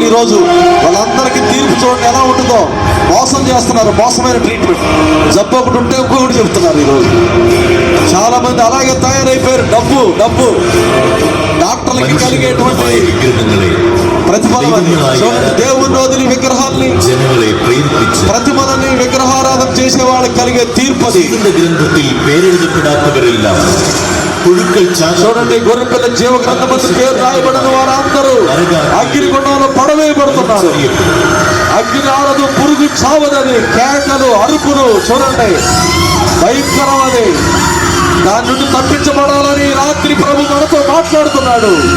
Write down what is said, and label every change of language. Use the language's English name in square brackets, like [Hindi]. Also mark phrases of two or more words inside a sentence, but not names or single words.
[Telugu] ఈ రోజు వాళ్ళందరికీ తీర్పు చూడండి ఎలా ఉంటుందో. మోసం చేస్తున్నారు, మోసమైన ట్రీట్మెంట్. జబ్బు ఒకటి ఉంటే ఇంకొకటి చెప్తున్నారు. ఈరోజు చాలా మంది అలాగే తయారైపోయారు. డబ్బు డబ్బు డాక్టర్లకి కలిగేటువంటి [Malayalam] വിഗ്രഹങ്ങളെ [Telugu] ప్రతిఫలం అది. చూడండి, దేవుని వదిలి విగ్రహాల్ని, [Malayalam] ജനങ്ങളെ പ്രേരിപ്പിച്ച് [Telugu] ప్రతిమలని విగ్రహారాధన చేసే వాళ్ళకి కలిగే తీర్పు అది. [Malayalam] ജീവന്റെ ഗ്രന്ഥത്തിൽ പേരെഴുതപ്പെടാത്തവരെല്ലാം പുഴുക്കൾ [Telugu] చూడండి, గొర్రెపిల్ల జీవ గ్రంథమందు పేరు రాయబడిన వారందరూ అగ్నిగుండంలో పడవేయబడుతున్నారు. అగ్ని ఆరదు, పురుగు చావదని, కేకలు, అరుపులు. చూడండి, భయంకరం అది. దాని నుండి తప్పించబడాలని రాత్రి ప్రభు మనతో మాట్లాడుతున్నాడు.